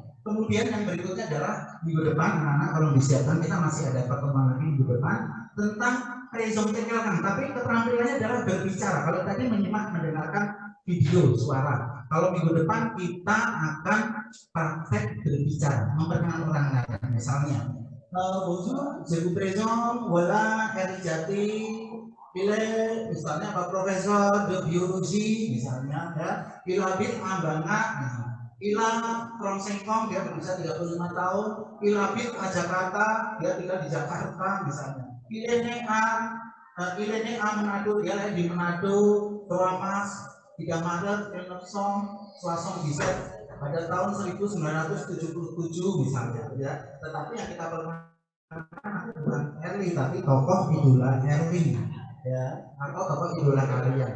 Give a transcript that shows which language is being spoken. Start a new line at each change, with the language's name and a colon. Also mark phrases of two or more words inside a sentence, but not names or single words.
Indonesian: Kemudian yang berikutnya adalah minggu depan anak-anak kalau disiapkan kita masih ada pertemuan lagi minggu depan tentang presentasi, tapi keterampilannya adalah berbicara. Kalau tadi menyimak mendengarkan video suara, kalau minggu depan kita akan praktek berbicara, memperkenalkan orang lain.
French: Misalnya bonjour, je vous présente, voilà Eri Jati,
Indonesian: misalnya Pak
French: Profesor de biologi
Indonesian: misalnya ya,
French: il habite en Bangka, il a 35 ans,
Indonesian: dia berusia 35 tahun,
French: il habite à Jakarta,
Indonesian: dia tinggal di Jakarta misalnya,
French: il est né à Manado,
Indonesian: dia lahir di Manado, 3 Maret 1977 pada tahun 1977 misalnya ya. Tetapi yang kita perlu bukan Erli tapi tokoh idola Erli ya, atau tokoh idola kalian.